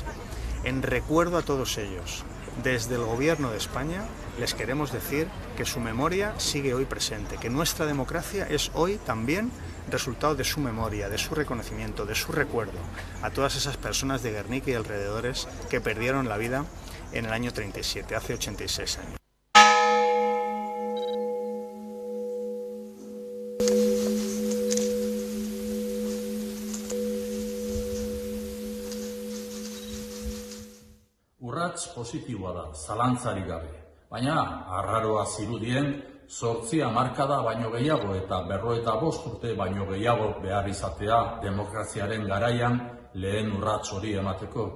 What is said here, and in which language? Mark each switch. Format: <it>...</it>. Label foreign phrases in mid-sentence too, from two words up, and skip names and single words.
<es>En recuerdo a todos ellos, desde el Gobierno de España les queremos decir que su memoria sigue hoy presente, que nuestra democracia es hoy también resultado de su memoria, de su reconocimiento, de su recuerdo a todas esas personas de Gernika y alrededores que perdieron la vida en el año 37, hace 86 años.</es> <eu>Urrats positiboa da, zalantzarik gabe. Baina, arraroa zirudien, 8 hamarkada baino gehiago eta 55 urte baino gehiago behar izatea demokraziaren garaian lehen urrats hori emateko.</eu>